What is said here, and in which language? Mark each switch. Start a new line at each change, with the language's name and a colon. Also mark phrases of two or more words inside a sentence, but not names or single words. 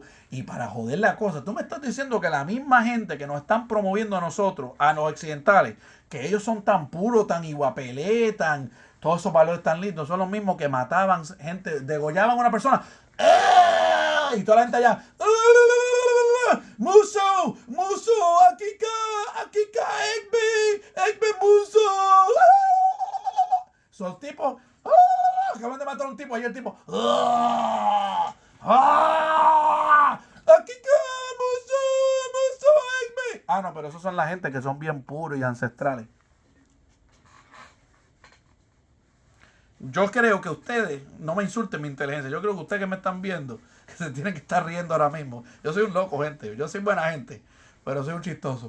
Spanish: Y para joder la cosa, tú me estás diciendo que la misma gente que nos están promoviendo a nosotros, a los occidentales, que ellos son tan puros, tan iguapelé, tan... todos esos valores tan lindos son los mismos que mataban gente, degollaban a una persona. ¡Ah! Y toda la gente allá. ¡Ah! ¡Muso! ¡Muso! ¡Akika! ¡Akika! ¡Ekbe! Muso! ¡Ah! Son tipos. ¡Ah! Acaban de matar a un tipo y el tipo. ¡Ah! ¡Ah! ¡Akika! ¡Muso! ¡Muso! ¡Ekbe! Ah, no, pero esos son la gente que son bien puros y ancestrales. Yo creo que ustedes, no me insulten mi inteligencia, yo creo que ustedes que me están viendo, que se tienen que estar riendo ahora mismo. Yo soy un loco, gente, yo soy buena gente, pero soy un chistoso.